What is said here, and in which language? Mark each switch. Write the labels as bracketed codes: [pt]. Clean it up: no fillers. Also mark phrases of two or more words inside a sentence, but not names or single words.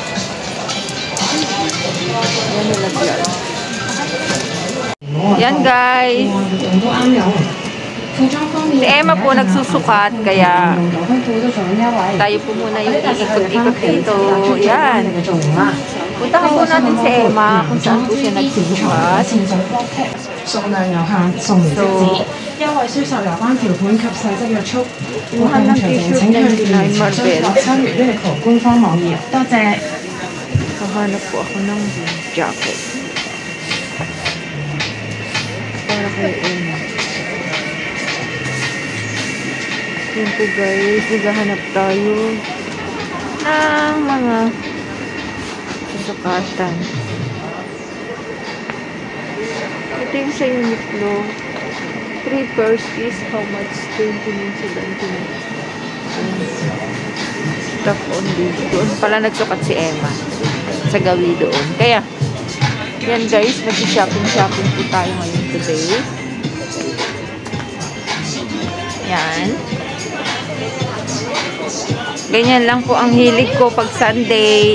[tl] Yan nilagyan. Yan, guys. Si Emma po nagsusukat, kaya tayo po muna yung ikot-ikot dito. Yan. Puntahan po natin si Emma kung saan po siya nagsusukat. So, [yue] 因為銷售有關條款及細則約束，有興趣敬請去聯絡3月Uniqlo官方網頁。多謝。 [tl] Kahanap po ako ng jacket. Para kay Emma. Yan po guys, naghahanap tayo ng mga susukatan. Ito yung sa Uniqlo. [en] 3 pairs is how much? 29.79. Stock only. [tl] Doon pala nagsukat si Emma. Sa gawi doon. Kaya, yan guys, [en] nag-shopping po [tl] tayo ngayon today. Yan. Ganyan lang po ang hilig ko pag Sunday.